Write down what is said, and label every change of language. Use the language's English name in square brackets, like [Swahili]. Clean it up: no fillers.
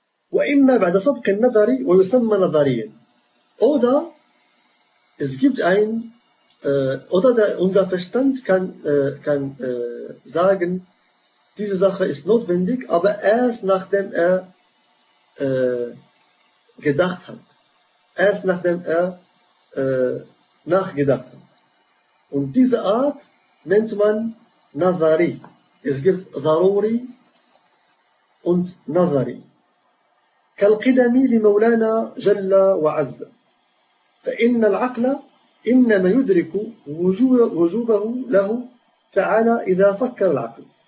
[Arabic] وإما بعد سبق النظر ويسمى نظريا. [German] Oder es gibt ein unser Verstand kann sagen, diese Sache ist notwendig, aber erst nachdem er gedacht hat. Erst nachdem er nachgedacht hat. Und diese Art nennt man Nazari. Es gibt Zaruri und Nazari. [Arabic] كالقدمي لمولانا جل وعز فإن العقل إنما يدرك وجوبه له تعالى إذا فكر العقل.